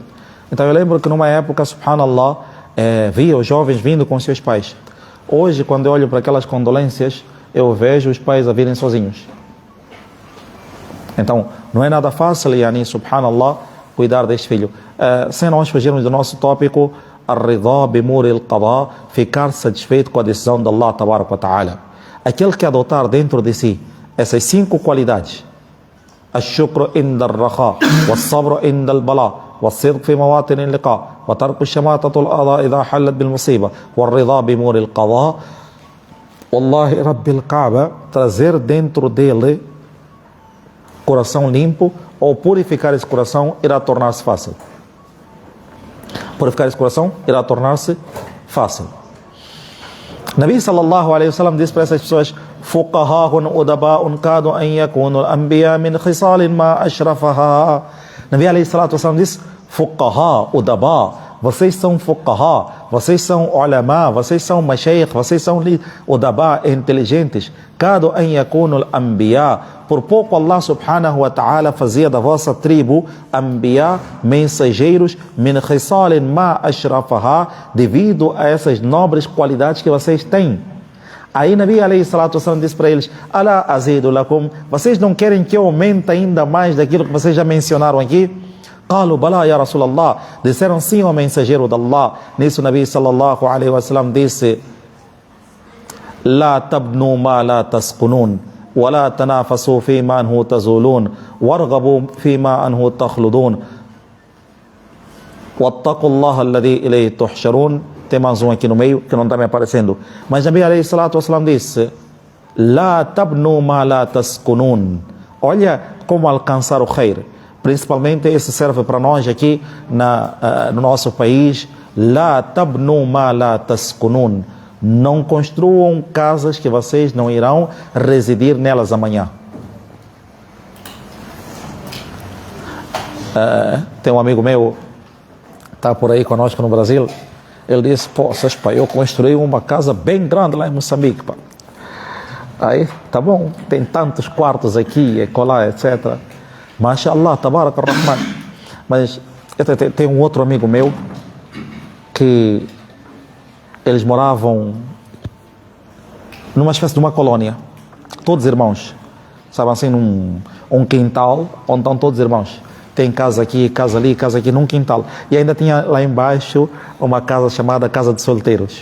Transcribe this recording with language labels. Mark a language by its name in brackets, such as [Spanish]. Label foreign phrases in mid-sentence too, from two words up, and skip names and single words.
[Portuguese] Então eu lembro que numa época, subhanallah, via os jovens vindo com seus pais. Hoje, quando eu olho para aquelas condolências, eu vejo os pais a virem sozinhos. Então, não é nada fácil, subhanallah, cuidar deste filho. Sem nós fugirmos do nosso tópico, [Arabic] الرضا بمر القضاء, [Portuguese] ficar satisfeito com a decisão de [Arabic] الله تبارك وتعالى. [Portuguese] Aquele que adotar dentro de si essas 5 qualidades: [Arabic] الشكر عند الرخاء والصبر عند البلاء والصدق في مواطن اللقاء وترك شماتة الأعداء إذا حلت بالمصيبة والرضا بمر القضاء. والله رب الكعبة, [Portuguese] trazer dentro dele coração limpo, ou purificar esse coração, irá tornar-se fácil. Purificar esse coração irá tornar-se fácil. Nabi [Arabic] صلى الله عليه وسلم [Portuguese] disse para essas pessoas: [Arabic] فقهاء أدباء كادوا أن يكونوا الأنبياء من خصال ما أشرفها. [Portuguese] Nabi [Arabic] عليه الصلاة والسلام [Portuguese] disse: [Arabic] فقهاء أدباء, [Portuguese] vocês são fuqaha, vocês são ulama, vocês são mashaykh, vocês são udaba, inteligentes. [Arabic] كادوا أن يكونوا الأنبياء. [Portuguese] Por pouco Allah [Arabic] سبحانه وتعالى [Portuguese] fazia da vossa tribo anbiya, mensageiros, [Arabic] من خصال ما أشرفها, [Portuguese] devido a essas nobres qualidades que vocês têm. Aí Nabi [Arabic] عليه الصلاة والسلام [Portuguese] disse para eles: [Arabic] ألا أزيدكم, [Portuguese] vocês não querem que eu aumente ainda mais daquilo que vocês já mencionaram aqui? [Arabic] قالوا بلى يا رسول الله, [Portuguese] disseram sim ao mensageiro de Allah. [Arabic] Nisso Nabi صلى الله عليه وسلم disse: لا تبنوا ما لا تسكنون, ولا تنافسوا فيما أنه تزولون وارغبوا فيما أنه تخلدون واتقوا الله الذي إليه تحشرون. [Portuguese] Tem mais um aqui no meio que não está me aparecendo, mas Nabi [Arabic] عليه الصلاة والسلام [Portuguese] disse: [Arabic] لا تبنوا ما لا تسكنون. [Portuguese] Olha como alcançar o khair. Principalmente esse serve para nós aqui no nosso país. [Arabic] لا تبنوا ما لا تسكنون. [Portuguese] Não construam casas que vocês não irão residir nelas amanhã. Tem um amigo meu, está por aí conosco no Brasil, ele disse, poças, pá, eu construí uma casa bem grande lá em Moçambique, pá. Aí, tá bom, tem tantos quartos aqui, colar, etc. [Arabic] ما شاء الله تبارك الرحمن. [Portuguese] Mas eu tenho um outro amigo meu que eles moravam numa espécie de uma colônia, todos irmãos, sabe assim, num quintal onde estão todos irmãos. Tem casa aqui, casa ali, casa aqui, num quintal. E ainda tinha lá embaixo uma casa chamada Casa de Solteiros.